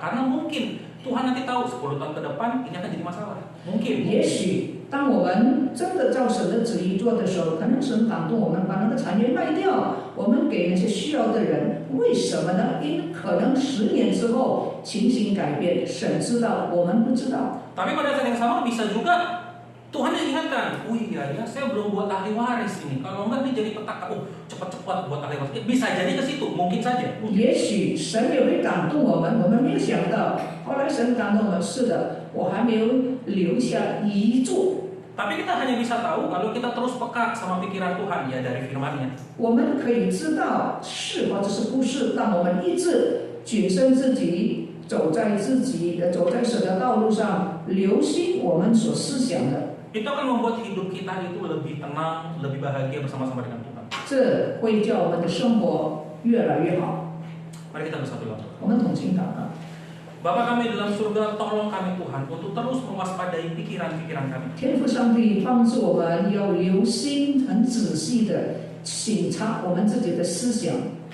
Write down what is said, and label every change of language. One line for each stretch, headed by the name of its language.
Indonesian: Karena mungkin Tuhan nanti tahu 10 tahun ke depan ini akan jadi masalah. Mungkin.
Chinese: 也许当我们真的照神的旨意做的时候，可能神感动我们把那个产业卖掉，我们给那些需要的人。为什么呢？因为可能10年之后情形改变，神知道，我们不知道。
Indonesian: Tapi pada saat yang sama bisa juga Tuhan ingatkan, oh iya ya saya belum buat ahli waris ini. Kalau enggak nih jadi petaka, cepat-cepat buat ahli waris. Bisa jadi ke situ, mungkin saja.
Chinese: 也许神也会感动我们，我们没有想到。后来神感动我们，是的，我还没有留下遗嘱。
Indonesian: Tapi kita hanya bisa tahu kalau kita terus peka sama pikiran Tuhan ya dari firman-Nya.
Chinese: 我们可以知道是或者是不是，当我们一直谨慎自己，走在神的道路上，留心我们所思想的。
Indonesian: Itu akan membuat hidup kita itu lebih tenang, lebih bahagia bersama-sama dengan Tuhan.
Chinese: 这会叫我们的生活越来越好。
Indonesian: Mari kita bersatu dalam doa.
Chinese: 我们同心祷告。
Indonesian: Bapa kami dalam surga, tolong kami Tuhan untuk terus mewaspadai pikiran-pikiran kami.
Chinese: 天父上帝帮助我们要留心，很仔细的省察我们自己的思想。